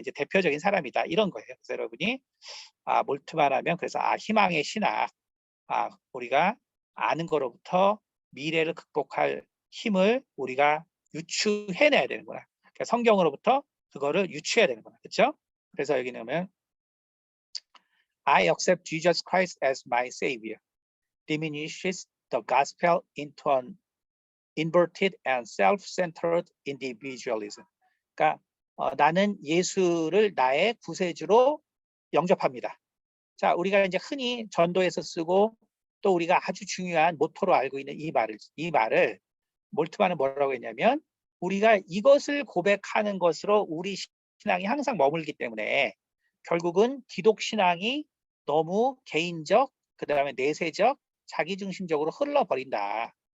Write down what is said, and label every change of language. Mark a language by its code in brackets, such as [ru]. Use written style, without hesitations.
[ko] 이제 대표적인 사람이다 이런 거예요. 그래서 여러분이 몰트만 하면 그래서 희망의 신학, 우리가 아는 거로부터 미래를 극복할 힘을 우리가 유추해내야 되는구나. 그러니까 성경으로부터 그거를 유추해야 되는구나. 그렇죠? 그래서 여기 넣으면 [en] I accept Jesus Christ as my Savior diminishes the gospel into an inverted and self-centered individualism. [ko] 그러니까 나는 예수를 나의 구세주로 영접합니다. 자, 우리가 이제 흔히 전도에서 쓰고 또 우리가 아주 중요한 모토로 알고 있는 이 말을 몰트만은 뭐라고 했냐면 우리가 이것을 고백하는 것으로 우리 신앙이 항상 머물기 때문에 결국은 기독 신앙이 너무 개인적, 그다음에 내세적, 자기중심적으로 흘러버린다.